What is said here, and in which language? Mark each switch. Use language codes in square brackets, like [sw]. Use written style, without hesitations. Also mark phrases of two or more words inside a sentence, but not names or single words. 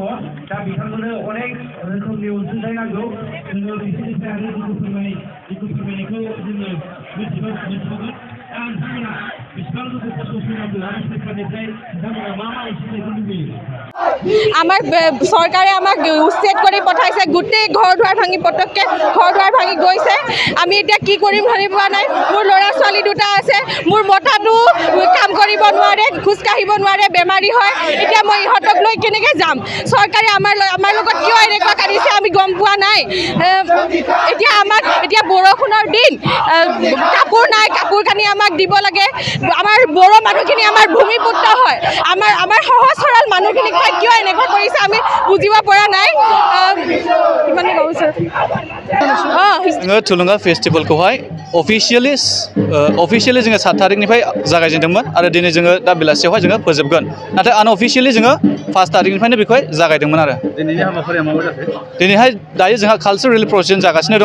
[brx] दा बिथांमोननो अनेक रोखोमनि अनसुंथाइ नांगौ। जोङो बिसोरनिफ्राय आरो दुखु फोरमायनायखौ जोङो मिथिगोन। दा नोंथांमोना बेसेबां दुखु खस्थ' सैनांगौ आरो सरकारनिफ्राय नोंथांमोना मा अनसुंथाइखौ लुबैयो? [as] আমাৰ চৰকাৰে আমাক উচ্ছেদ কৰি পঠাইছে। গোটেই ঘৰ দুৱাৰ ভাঙি পটককৈ ঘৰ দুৱাৰ ভাঙি গৈছে। আমি এতিয়া কি কৰিম ভাবি পোৱা নাই। মোৰ ল'ৰা ছোৱালী দুটা আছে, মোৰ মতাটো কাম কৰিব নোৱাৰে, খোজকাঢ়িব নোৱাৰে, বেমাৰী হয়। এতিয়া মই ইহঁতক লৈ কেনেকৈ যাম? চৰকাৰে আমাৰ লগত কিয় এনেকুৱা কাটিছে আমি গম পোৱা নাই। এতিয়া বৰষুণৰ দিন, কাপোৰ নাই, কাপোৰ কানি আমাক দিব লাগে। আমাৰ বড়ো মানুহখিনি আমাৰ ভূমিপুত্ৰ হয়। আমাৰ সহজ সৰল মানুহখিনিক কিয় এনেকুৱা কৰিছে আমি বুজিব পৰা নাই। ইমানে কৈছো। [brx] जोङो थुलुंगा फेस्टिभेलखौहाय अफिसियेलि जोङो 7 तारिखनिफ्राय जागायजेनदोंमोन आरो दिनै जोङो दा बेलासियावहाय जोङो फोजोबगोन। नाथाय आनअफिसियेलि जोङो 1 तारिखनिफ्रायनो बेखौहाय जागायदोंमोन आरो दिनैनि हाबाफारिया माबा जाखो? दिनैहाय दायो जोंहा कालचारेल प्रसेसन जागासिनो दङ।